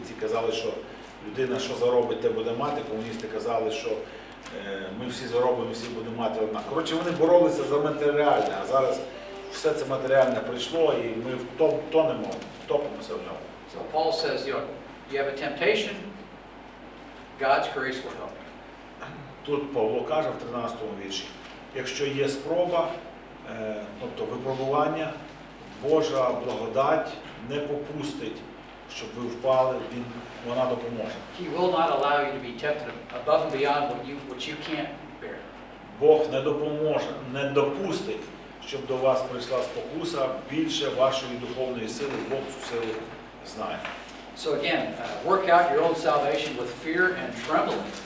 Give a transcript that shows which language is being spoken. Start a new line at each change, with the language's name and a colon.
Ukrainian: Ці казали, що людина, що заробить, те буде мати, комуністи казали, що ми всі заробимо, всі будемо мати одна. Коротше, вони боролися за матеріальне, а зараз все це матеріальне прийшло, і ми втопимося в ньому.
English: So Paul says, you have a temptation, God's grace will help you.
Ukrainian: Тут Павло каже в 13 вірші, якщо є спроба, тобто випробування, Божа благодать не попустить, щоб ви впали, вона допоможе.
English: He will not allow you to be tempted above and beyond what you can't bear.
Ukrainian: Бог не допустить, щоб до вас прийшла спокуса більше вашої духовної сили, Бог цю силу знає.
English: So again, work out your own salvation with fear and trembling.